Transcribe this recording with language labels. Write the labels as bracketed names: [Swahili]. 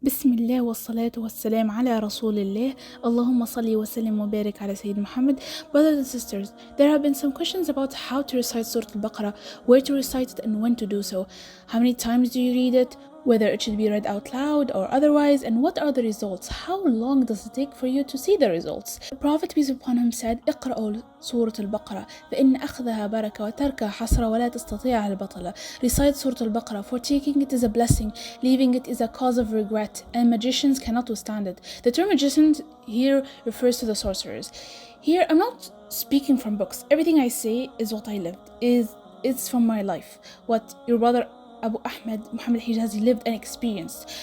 [Arabic] الله والصلاة والسلام على رسول الله. اللهم صل وسلم وبارك على سيد Muhammad. [English] Brothers and sisters, there have been some questions about how to recite Surat Al-Baqarah, where to recite it and when to do so. How many times do you read it? Whether it should be read out loud or otherwise, and what are the results? How long does it take for you to see the results? The Prophet peace upon him said, [Arabic] اقرأوا سورة البقرة فإن أخذها بركة وتركها حسرة ولا تستطيعها البطلة. [English] Recite Surat Al-Baqarah, for taking it is a blessing, leaving it is a cause of regret, and magicians cannot withstand it. The term magicians here refers to the sorcerers. Here I'm not speaking from books. Everything I say is what I lived, it's from my life, what your brother Abu Ahmed Muhammad Hijazi lived and experienced.